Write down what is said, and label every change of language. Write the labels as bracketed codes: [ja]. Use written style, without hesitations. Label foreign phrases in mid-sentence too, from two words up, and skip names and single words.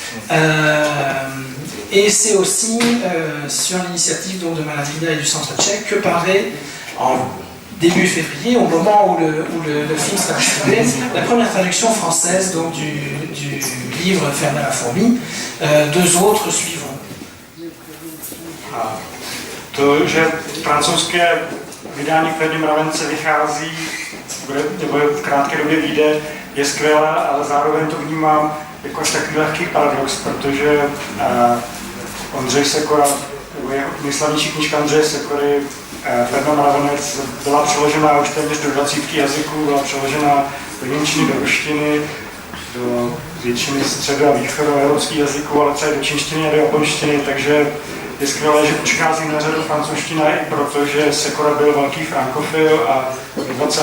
[fr] Et c'est aussi sur l'initiative de Malavida et du Centre Tchèque que paraît en début février, au moment où le film sera distribué, la première traduction française donc, du livre Ferdinand Fourmi. Deux autres suivront. [cs] To, že francouzské vydání Ferdinanda Mravence vychází, nebo v krátké době vyjde, je skvělé, ale zároveň to vnímám jako až takový lehký paradox, protože Ondřej Sekora, nebo jeho nejslavnější knížka Ondřeje Sekory, Ferdinand Mravenec, byla přeložena už téměř do 20 jazyků, byla přeložena do němčiny, do ruštiny, do většiny středo- a východoevropských jazyků, ale třeba do čínštiny a do japonštiny, takže je skvělé, že přichází na řadu francouzština i proto, že Sekora byl velký frankofil a v 20.